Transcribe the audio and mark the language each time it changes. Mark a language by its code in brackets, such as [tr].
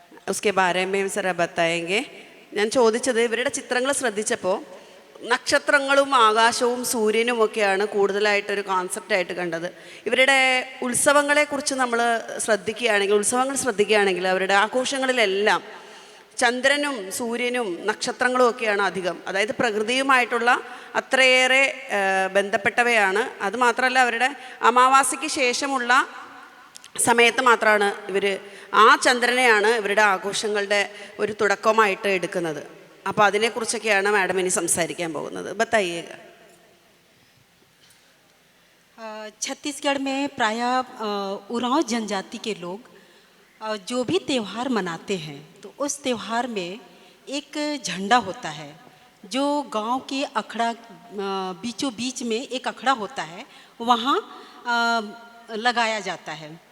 [hi] उसके बारे में ज़रा बताएंगे. [ml] ഞാൻ ചോദിച്ചത് ഇവരുടെ ചിത്രങ്ങൾ ശ്രദ്ധിച്ചപ്പോൾ നക്ഷത്രങ്ങളും ആകാശവും സൂര്യനുമൊക്കെയാണ് കൂടുതലായിട്ടൊരു കോൺസെപ്റ്റായിട്ട് കണ്ടത്. ഇവരുടെ ഉത്സവങ്ങളെക്കുറിച്ച് നമ്മൾ ശ്രദ്ധിക്കുകയാണെങ്കിൽ അവരുടെ ആഘോഷങ്ങളിലെല്ലാം ചന്ദ്രനും സൂര്യനും നക്ഷത്രങ്ങളും ഒക്കെയാണ് അധികം. അതായത് പ്രകൃതിയുമായിട്ടുള്ള അത്രയേറെ ബന്ധപ്പെട്ടവയാണ്. അതുമാത്രമല്ല അവരുടെ അമാവാസിക്ക് ശേഷമുള്ള സമയത്ത് മാത്രമാണ് ഇവർ ആ ചന്ദ്രനെയാണ് ഇവരുടെ ആഘോഷങ്ങളുടെ ഒരു തുടക്കമായിട്ട് എടുക്കുന്നത്. അപ്പോൾ അതിനെക്കുറിച്ചൊക്കെയാണ് മാഡം ഇനി സംസാരിക്കാൻ പോകുന്നത്. [hi] ബത്തായിയേഗ. छत्तीसगढ़ में प्रायः उरांव जनजाति के लोग जो भी त्यौहार मनाते हैं तो उस त्यौहार में एक झंडा होता है जो गांव के अखड़ा बीचों बीच में एक अखड़ा होता है, वहाँ लगाया जाता है.